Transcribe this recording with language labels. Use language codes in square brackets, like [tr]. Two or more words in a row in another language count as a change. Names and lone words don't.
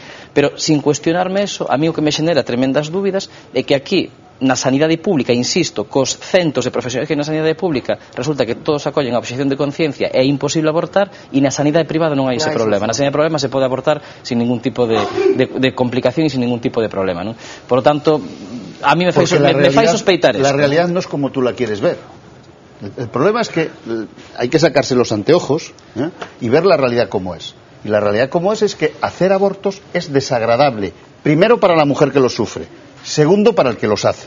[es] Pero sin cuestionarme eso, [gl] a mí o que me xenera tremendas dúbidas é que aquí na sanidade pública, insisto, cos centos de profesionais que na sanidade pública resulta que todos acollen a obxección de conciencia, é imposible abortar, e na sanidade privada non hai ese problema. Na sanidade privada se pode abortar sin ningún tipo de complicación e sin ningún tipo de problema, ¿no? [es] Por lo tanto, a mí [gl] me fai sospeitar eso. [es] La realidad no es como tú la quieres ver. El problema es que hay que sacarse los anteojos y ver la realidad como es. Y la realidad como es que hacer abortos es desagradable, primero para la mujer que los sufre, segundo para el que los hace.